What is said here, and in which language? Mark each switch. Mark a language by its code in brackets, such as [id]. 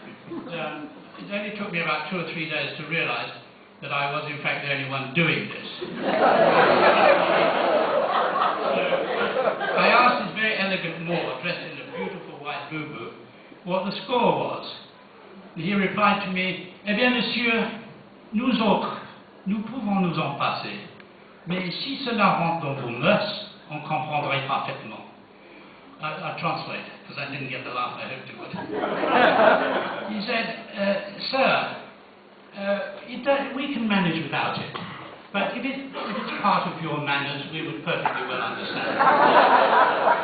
[en] It only took me about 2 or 3 days to realize that I was in fact the only one doing this. I asked this very elegant Moor, dressed in a beautiful white boo-boo, what the score was. [fr] He replied to me, "Eh bien, monsieur, nous autres, nous pouvons nous en passer. Mais si cela rentre dans vos mœurs, on comprendrait parfaitement." [en] I'll translate, because I didn't get the laugh I hoped it would. He said, "Sir, we can manage without it. But if it's part of your manners, we would perfectly well understand."